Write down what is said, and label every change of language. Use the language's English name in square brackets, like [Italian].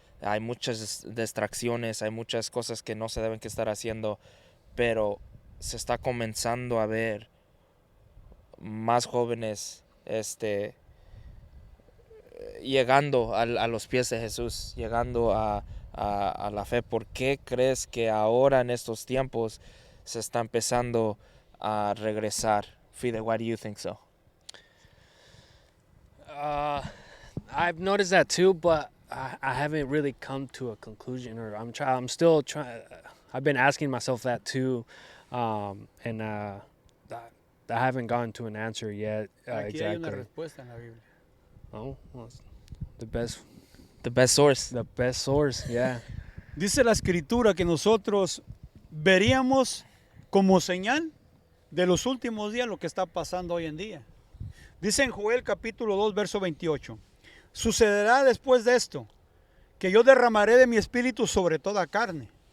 [Spanish] Hay muchas distracciones, hay muchas cosas que no se deben que estar haciendo, pero se está comenzando a ver más jóvenes llegando a los pies de Jesús, llegando a la fe. ¿Por qué crees que ahora en estos tiempos se está empezando a regresar? [English] Fide, why do you think so? I've noticed that too, but I haven't really come to a conclusion, or I'm still trying. I've been asking myself that too, and I haven't gotten to an answer yet. [Spanish] Aquí [English] exactly. [Spanish] hay una respuesta en la Biblia. [English] Oh, well, the best source. The best source, yeah. [Spanish] Dice la Escritura que nosotros veríamos como señal de los últimos días lo que está pasando hoy en día. Dice en Joel capítulo 2, verso 28. Sucederá después de esto, que yo derramaré de mi espíritu sobre toda carne.